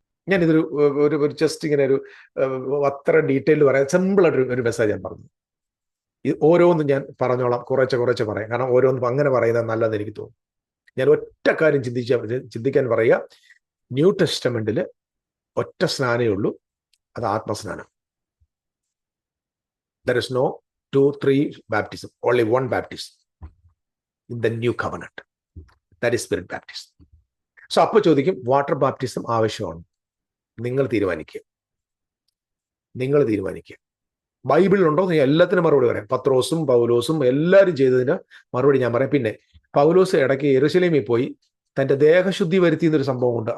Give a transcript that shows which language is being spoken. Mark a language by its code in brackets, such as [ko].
[ml] ഞാനിതൊരു ജസ്റ്റ് ഇങ്ങനെ അത്ര ഡീറ്റെയിൽ പറയാം, സിമ്പിൾ ആയിട്ട് ഒരു മെസ്സേജ് ഞാൻ പറഞ്ഞു. ഓരോന്നും ഞാൻ പറഞ്ഞോളാം, കുറച്ച് പറയാം. കാരണം ഓരോന്നും അങ്ങനെ പറയുന്നത് നല്ലതെന്ന് എനിക്ക് തോന്നുന്നു. ഞാൻ ഒറ്റ കാര്യം ചിന്തിക്കാൻ പറയുക, ന്യൂ ടെസ്റ്റമെന്റിൽ ഒറ്റ സ്നാനേ ഉള്ളൂ, അത് ആത്മസ്നാനം. [en] There is no 2, 3 baptism, only one baptism in the new covenant. That is spirit baptism. [ml] So അപ്പോൾ ചോദിക്കും, വാട്ടർ ബാപ്റ്റിസം ആവശ്യമാണ്? നിങ്ങൾ തീരുമാനിക്കുക. നിങ്ങൾ തീരുമാനിക്കുക. ബൈബിളിലുണ്ടോ എന്ന് എല്ലാത്തിനും മറുപടി പറയാം. പത്രോസും പൗലോസും എല്ലാവരും ചെയ്തതിന് മറുപടി ഞാൻ പറയാം. പിന്നെ പൗലോസ് ഇടയ്ക്ക് യെരുശലേമിൽ പോയി തന്റെ ദേഹശുദ്ധി വരുത്തിയെന്നൊരു സംഭവമുണ്ട്.